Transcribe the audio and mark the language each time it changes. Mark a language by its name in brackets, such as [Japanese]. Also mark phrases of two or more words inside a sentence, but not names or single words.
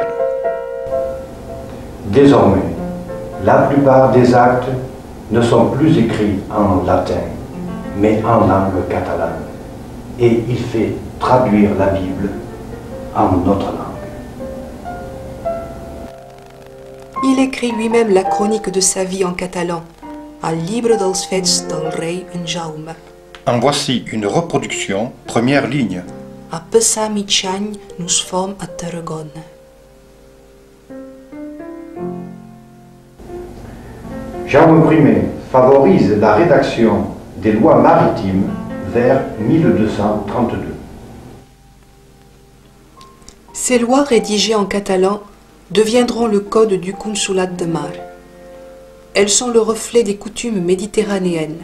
[French] Désormais, la plupart des actes ne sont plus écrits en latin, mais en langue catalane. Et il fait traduire la Bible en notre langue. Il écrit lui-même la chronique de sa vie en catalan, Al Llibre dels Fets del Rei en Jaume. En voici une reproduction, première ligne. [Catalan] A passar mig any nos fom a Tarragona. [French] Jaume I favorise la rédaction des lois maritimes vers 1232. Ces lois rédigées en catalan deviendront le code du Consulat de Mar. Elles sont le reflet des coutumes méditerranéennes.